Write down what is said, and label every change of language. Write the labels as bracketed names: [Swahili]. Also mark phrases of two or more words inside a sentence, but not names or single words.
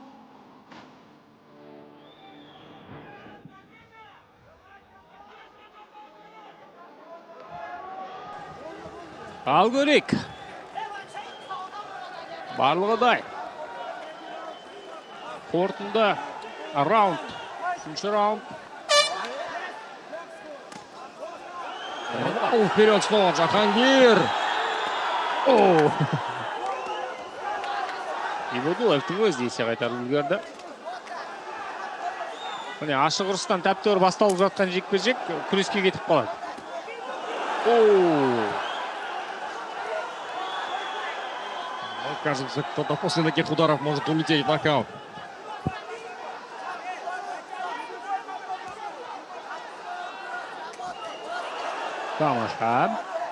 [Kazakh] Ал көрейік. Барлығы дай. Қорытынды раунд. Үшінші раунд. [Russian] Вперед снова Жахангир. [Kazakh] Ибадилаевтың өзі есе қайтарып үлгерді. Міне ашық ұрыстан тәптер басталып жатқан жекпе-жек күреске кетіп қалады. [Russian] Кажется, кто-то после таких ударов может улететь в нокаут. [Kazakh] Тамаша.